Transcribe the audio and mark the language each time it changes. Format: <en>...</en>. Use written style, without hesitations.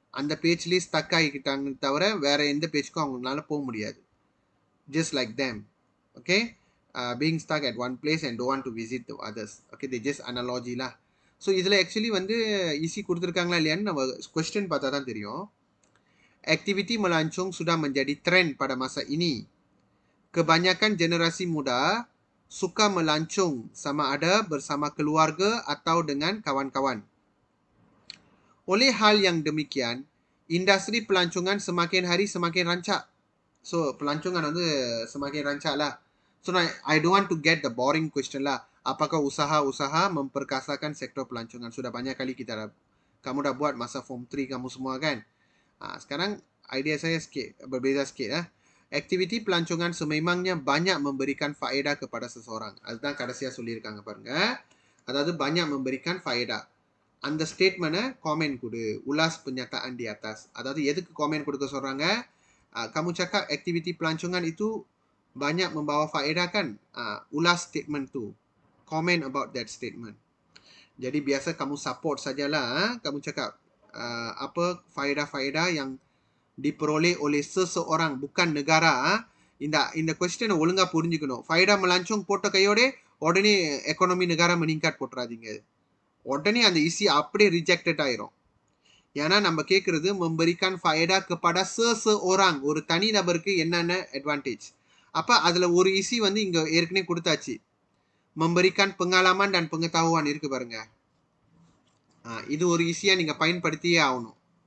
<ta>அந்த பேஜ்லேயே ஸ்டக் ஆகிக்கிட்டாங்க தவிர வேற எந்த பேஜுக்கும் அவங்களால போக முடியாது. Just like them.</ta> <en>Okay, being stuck at one place and don't want to visit the others.</en> <ta>Okay, the just analogy lah. So இதில் ஆக்சுவலி வந்து isi கொடுத்துருக்காங்களா இல்லையான்னு நம்ம கொஸ்டின் பார்த்தா தான் தெரியும்.</ta> <ms>Aktiviti melancong sudah menjadi trend pada masa ini. Kebanyakan generasi muda suka melancong sama ada bersama keluarga atau dengan kawan-kawan. Oleh hal yang demikian, industri pelancongan semakin hari semakin rancak. So, pelancongan வந்து semakin rancak lah.</ms> <en>So, I don't want to get the boring question lah.</en> <ms>Apakah usaha-usaha memperkasakan sektor pelancongan? Sudah banyak kali kamu dah buat masa form 3 kamu semua kan? Sekarang idea saya berbeza sikit. Aktiviti pelancongan sememangnya banyak memberikan faedah kepada seseorang.</ms> <ta>அதுதான் கடைசியா சொல்லியிருக்காங்க பாருங்க.</ta> <ms>அதாவது banyak memberikan faedah.</ms> <ta>அந்த ஸ்டேட்மெண்ட்டை comment கொடு, ulas pernyataan di atas. அதாவது எதுக்கு காமெண்ட் கொடுக்க சொல்றாங்க?</ta> <ms>Kamu cakap aktiviti pelancongan itu banyak membawa faedah kan? Ulas statement tu.</ms> <en>Comment about that statement.</en> <ms>Jadi biasa kamu support sajalah. Kamu cakap apa faedah-faedah yang diperoleh oleh seseorang, bukan negara.</ms> <ta>இந்த கொஸ்டினை ஒழுங்கா புரிஞ்சுக்கணும். ஃபைடா மலாஞ்சோங் போட்ட கையோட உடனே economy Negara மணிங்காட் போட்டுறாதீங்க. உடனே அந்த isi அப்படியே ரிஜெக்டட் ஆயிரும். ஏன்னா நம்ம கேட்கறது memberikan faedah kepada seseorang, ஒரு தனி நபருக்கு என்னென்ன அட்வான்டேஜ். அப்போ அதில் ஒரு isi வந்து இங்கே ஏற்கனவே கொடுத்தாச்சு.</ta> <ms>memberikan pengalaman dan pengetahuan இருக்கு பாருங்க.</ms> <ta>இது ஒரு isiயா நீங்கள் பயன்படுத்தியே ஆகணும்.</ta>